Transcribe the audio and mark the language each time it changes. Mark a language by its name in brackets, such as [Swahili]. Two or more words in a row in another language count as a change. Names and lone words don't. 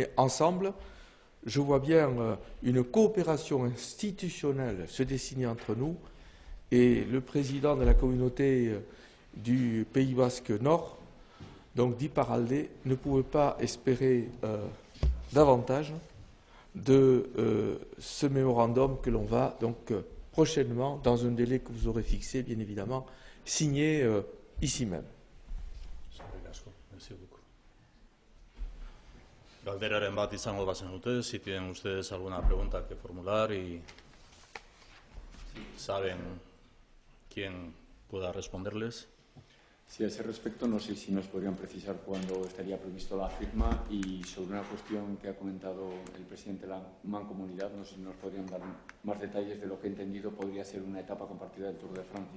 [French] ensemble, je vois bien une coopération institutionnelle se dessiner entre nous, et le président de la communauté du Pays Basque Nord, donc d'Iparralde, ne pouvait pas espérer davantage de ce mémorandum que l'on va donc prochainement, dans un délai que vous aurez fixé, bien évidemment, signer ici même. [Basque] Galderaren bat izango bazenute, [Spanish] si tienen ustedes alguna pregunta que formular y saben quién pueda responderles. Sí, a ese respecto, no sé si nos podrían precisar cuándo estaría previsto la firma y sobre una cuestión que ha comentado el presidente de la Mancomunidad, no sé si nos podrían dar más detalles de lo que he entendido podría ser una etapa compartida del Tour de Francia.